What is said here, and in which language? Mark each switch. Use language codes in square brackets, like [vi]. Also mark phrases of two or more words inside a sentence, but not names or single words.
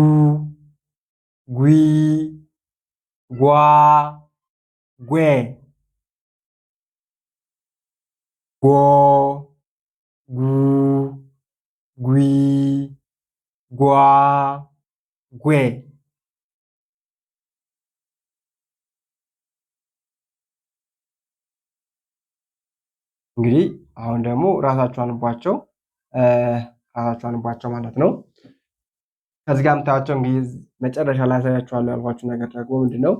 [am] ጉ ጓ ጌ ጎ ጉ ጉ ጓ ጌ እንግዲህ አሁን ደግሞ ራሳቸው አንቧቸው ማለት ነው። ከዚህ ጋር የምታዩቸው እንግዲህ መጨረሻ ላይ ያሳያችኋለሁ ያልኳችሁ ነገር ደግሞ ምንድነው?